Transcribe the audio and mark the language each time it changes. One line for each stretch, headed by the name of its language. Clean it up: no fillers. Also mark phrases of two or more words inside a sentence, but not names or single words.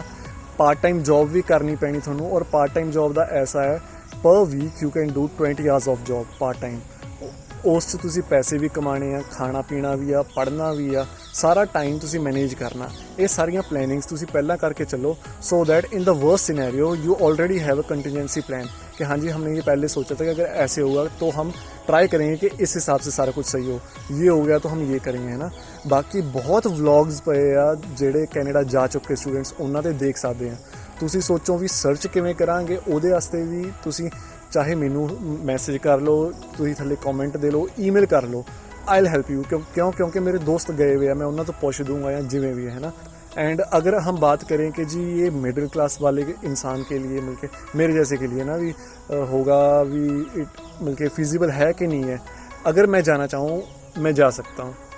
English: part time job
Punjabi: ਵੀ ਕਰਨੀ ਪੈਣੀ ਤੁਹਾਨੂੰ, ਔਰ
English: part time job
Punjabi: ਦਾ ਐਸਾ ਹੈ
English: per week you can do 20 hours of job part time.
Punjabi: ਉਸ 'ਚ ਤੁਸੀਂ ਪੈਸੇ ਵੀ ਕਮਾਣੇ ਆ, ਖਾਣਾ ਪੀਣਾ ਵੀ ਆ, ਪੜ੍ਹਨਾ ਵੀ ਆ, ਸਾਰਾ ਟਾਈਮ ਤੁਸੀਂ ਮੈਨੇਜ ਕਰਨਾ। ਇਹ ਸਾਰੀਆਂ ਪਲੈਨਿੰਗਸ ਤੁਸੀਂ ਪਹਿਲਾਂ ਕਰਕੇ ਚੱलो
English: so that in the worst scenario you already have a contingency plan
Hindi: कि हाँ जी हमने ये पहले सोचा था कि अगर ऐसे होगा तो हम ट्राई करेंगे कि इस हिसाब से सारा कुछ सही हो, ये हो गया तो हम ये करेंगे, है ना। बाकी बहुत व्लॉग्स पे
Punjabi: आ ਜਿਹੜੇ ਕੈਨੇਡਾ ਜਾ ਚੁੱਕੇ ਸਟੂਡੈਂਟਸ ਉਹਨਾਂ ਤੇ ਦੇਖ ਸਕਦੇ ਆ। ਤੁਸੀਂ ਸੋਚੋ ਵੀ ਸਰਚ ਕਿਵੇਂ ਕਰਾਂਗੇ, ਉਹਦੇ ਵਾਸਤੇ ਵੀ ਤੁਸੀਂ ਚਾਹੇ ਮੈਨੂੰ ਮੈਸੇਜ ਕਰ ਲਓ, ਤੁਸੀਂ ਥੱਲੇ ਕਮੈਂਟ ਦੇ ਲਓ, ਈਮੇਲ ਕਰ ਲਓ,
English: I will help you.
Hindi: क्योंकि मेरे दोस्त गए हुए हैं, मैं उन्होंने तो पूछ दूंगा या जिमें भी है ना। एंड अगर हम बात करें कि जी ये
English: middle class
Hindi: वाले इंसान के लिए मिलके मेरे जैसे के लिए ना भी होगा भी मिलके फिजिबल है कि नहीं है, अगर मैं जाना चाहूँ मैं जा सकता हूँ।